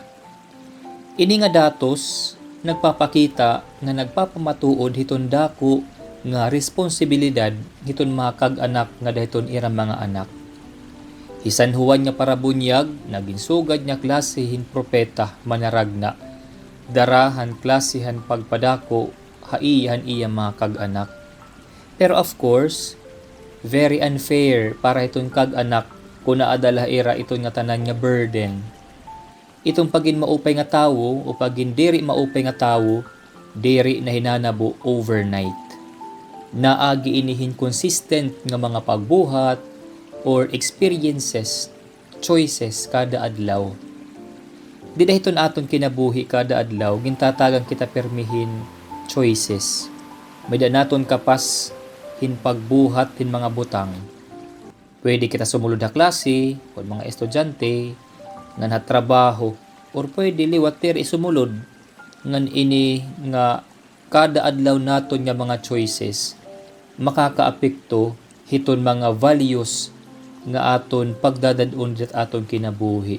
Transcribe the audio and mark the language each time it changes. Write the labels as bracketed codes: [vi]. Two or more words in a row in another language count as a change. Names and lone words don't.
[war] Ini nga datos nagpapakita nga nagpapamatuod hiton dako nga responsibilidad hiton mga kag-anak nga dahiton irang mga anak. Si San Juan nga parabunyag naginsugad nga klase hin propeta manaragna darahan klasihan pagpadako haiyahan iya mga kag-anak. Pero [en] of course, very unfair [war] para iton kag-anak kung naadala ira iton nga tanan nga burden. Itong pagin maupay nga tawo o pagin diri maupay nga tawo, diri na hinanabo overnight. Naagi inihin consistent nga mga pagbuhat [en] or experiences, choices [war] kada adlaw. Di dahiton aton kinabuhi kada adlaw, gintatagang kita permihin choices. May da naton kapas hin pagbuhat hin mga butang. Pwede kita sumulod na klase o mga estudyante nga natrabaho or pwede liwat diri sumulod ngan ini nga kada adlaw naton nga mga choices makakaapekto hiton mga values nga aton pagdadadon dit aton kinabuhi.